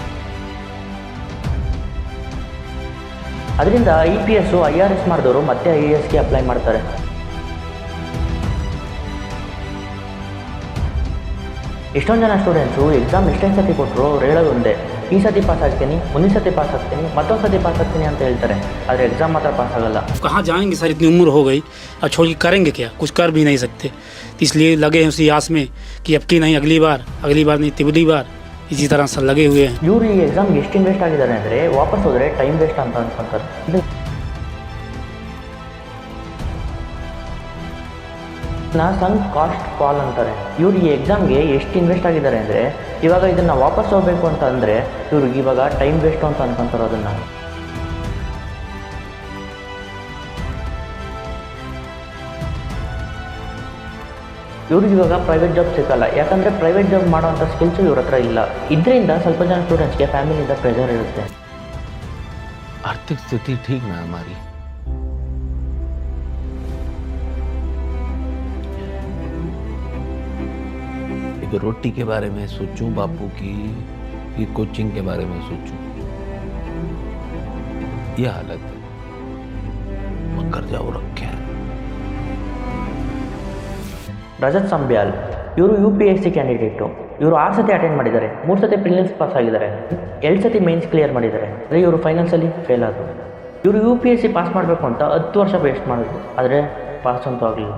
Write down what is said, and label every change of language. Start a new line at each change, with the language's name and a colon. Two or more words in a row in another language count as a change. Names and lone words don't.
Kannada: ಅದರಿಂದ IPS, IRS ಮಾಡಿದವರು ಮತ್ತೆ IASಗೆ ಅಪ್ಲೈ ಮಾಡ್ತಾರೆ. ಎಷ್ಟೊಂದು ಜನ
English: students exam
Kannada: ಎಷ್ಟೇ ಸತಿ ಕೊಟ್ಟರು ಅವ್ರು ಹೇಳೋದು ಒಂದೇ, ಈ ಸತಿ ಪಾಸ್ ಆಗ್ತೀನಿ, ಮುಂದಿನ ಸತಿ ಪಾಸ್ ಆಗ್ತೀನಿ, ಮತ್ತೊಂದು ಸತಿ ಪಾಸ್ ಆಗ್ತೀನಿ ಅಂತ ಹೇಳ್ತಾರೆ. ಆದರೆ ಎಕ್ಸಾಮ್ ಮಾತ್ರ ಪಾಸ್ ಆಗಲ್ಲ.
Hindi: कहाँ जाएंगे सर, इतनी उम्र हो गई और छोड़ के करेंगे क्या, कुछ कर भी नहीं सकते. इसलिए लगे हैं उसी आस में कि अब की नहीं अगली बार नहीं तिगली बार, इसी तरह से लगे हुए हैं.
Kannada: ಇವರು ಈ ಎಕ್ಸಾಮ್ಗೆ ಎಷ್ಟು ಇನ್ವೆಸ್ಟ್ ಆಗಿದ್ದಾರೆ ಅಂದರೆ ವಾಪಸ್ ಹೋದರೆ
English: time waste
Kannada: ಅಂತ ಅನ್ಕೊಂತಾರೆ.
English: sunk cost fall
Kannada: ಅಂತಾರೆ. ಇವ್ರು ಈ ಎಕ್ಸಾಮ್ಗೆ ಎಷ್ಟು ಇನ್ವೆಸ್ಟ್ ಆಗಿದ್ದಾರೆ ಅಂದರೆ ಇವಾಗ ಇದನ್ನು ವಾಪಸ್ ಹೋಗಬೇಕು ಅಂತ ಅಂದರೆ ಇವ್ರಿಗೆ ಇವಾಗ
English: time waste
Kannada: ಅಂತ ಅನ್ಕೊಂತಾರೆ. ಅದನ್ನು ಇವ್ರಿಗೆ ಇವಾಗ
English: private job
Kannada: ಸಿಕ್ಕಲ್ಲ, ಯಾಕಂದರೆ
English: private job
Kannada: ಮಾಡೋವಂಥ ಸ್ಕಿಲ್ಸು ಇವ್ರ ಹತ್ರ ಇಲ್ಲ. ಇದರಿಂದ ಸ್ವಲ್ಪ ಜನ ಸ್ಟೂಡೆಂಟ್ಸ್ಗೆ ಫ್ಯಾಮಿಲಿಯಿಂದ ಪ್ರೆಷರ್ ಇರುತ್ತೆ.
Hindi: आर्थिक स्थिति ठीक ना हमारी, एक रोटी के बारे में सोचूं, बापू की ये कोचिंग के बारे में सोचूं, ये हालत है. मकर जाओ रखे हैं.
Kannada: ರಜತ್ ಸಂಬ್ಯಾಲ್ ಇವರು UPSC ಕ್ಯಾಂಡಿಡೇಟು. ಇವರು 6 ಸತಿ ಅಟೆಂಡ್ ಮಾಡಿದ್ದಾರೆ, 3 ಸತಿ
English: prelims pass
Kannada: ಆಗಿದ್ದಾರೆ, 2 ಸತಿ
English: mains clear
Kannada: ಮಾಡಿದ್ದಾರೆ. ಆದರೆ ಇವರು ಫೈನಲ್ಸಲ್ಲಿ ಫೇಲ್ ಆದರು. ಇವರು UPSC ಪಾಸ್ ಮಾಡಬೇಕು ಅಂತ 10 ವರ್ಷ ವೇಸ್ಟ್ ಮಾಡಿದ್ರು, ಆದರೆ ಪಾಸ್ ಅಂತೂ ಆಗಲಿಲ್ಲ.